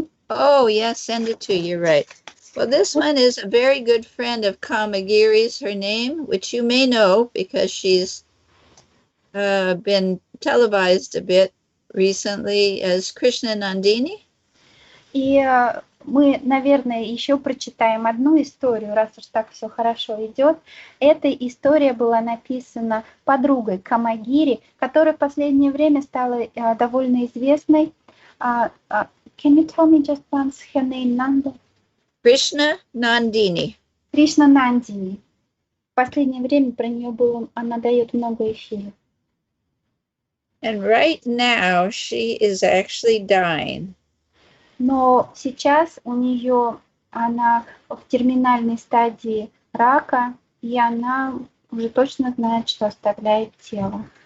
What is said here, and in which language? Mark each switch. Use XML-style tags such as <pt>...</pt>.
<en>Oh, yes, send it to you, right. Well, this one is a very good friend of Kamagiri's, her name, which you may know because she's been televised a bit recently as Krishna Nandini.</en> <ru>И мы, наверное, еще прочитаем одну историю, раз уж так все хорошо идет. Эта история была написана подругой Камагири, которая в последнее время стала довольно известной.</ru> <en>Can you tell me just once her name, Nanda? Krishna Nandini.</en> <ru>Кришна Нандини. В последнее время про нее было, она дает много эфиров.</ru> <en>And right now she is actually dying.</en> <ru>Но сейчас у нее, она в терминальной стадии рака, и она уже точно знает, что оставляет тело.</ru>